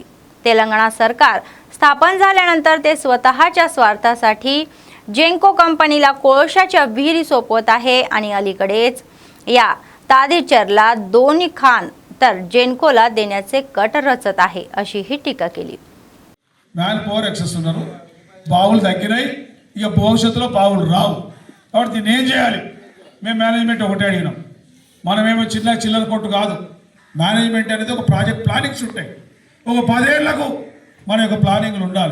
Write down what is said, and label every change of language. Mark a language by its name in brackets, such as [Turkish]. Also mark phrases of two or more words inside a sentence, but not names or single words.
[Marathi] तेलंगणा सरकार स्थापन झाल्यानंतर ते स्वतःच्या स्वार्थासाठी जेन्को कंपनीला कोळशाच्या विहिरी सोपवत आहे आणि अलीकडेच या तादेचरला 2 खान तर जेन्कोला देण्याचे कट रचत आहे अशी ही टीका केली. [English] man power excess [Telugu] ఉన్నారు, బావులు తగ్గినాయి, ఇక భవిష్యత్తులో బావులు రావు. కాబట్టి దీన్ని ఏం చేయాలి? మేము మేనేజ్మెంట్ ఒకటే అడిగినాం. మనమేమో చిల్లర కొట్టు కాదు. మేనేజ్మెంట్ అనేది ఒక [English] project plannings [Telugu] ఉంటాయి. ఒక 10 ఏళ్లకు మన యొక్క ప్లానింగ్లు ఉండాలి.